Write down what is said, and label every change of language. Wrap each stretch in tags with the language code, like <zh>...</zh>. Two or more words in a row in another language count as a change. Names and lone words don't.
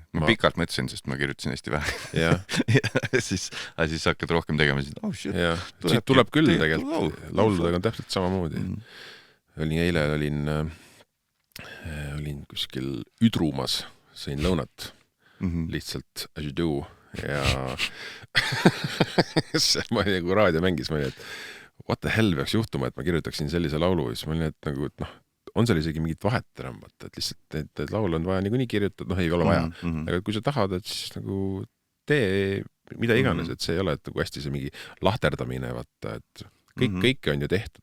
<et>Ma pikalt mõtlesin, sest ma kirjutasin hästi vähe. Ja siis hakkad rohkem tegema, siit tuleb küll tegelikult. Lauludega on täpselt samamoodi. Eile olin kuskil Üdrumas, sõin lõunat lihtsalt</et> <en>as you do</en> <et>ja ma olin nagu raadio mängis, ma olin, et</et> <en>what the hell</en> <et>peaks juhtuma, et ma kirjutaksin sellise laulu ja siis ma olin, et nagu, et on seal isegi mingit vahet enam, et lihtsalt need laul on vaja niikuinii kirjutada, ei ole vaja, aga kui sa tahad, et siis nagu tee mida iganes, et see ei ole, et nagu hästi see mingi lahterdamine, vaata, et kõike on ju tehtud.</et>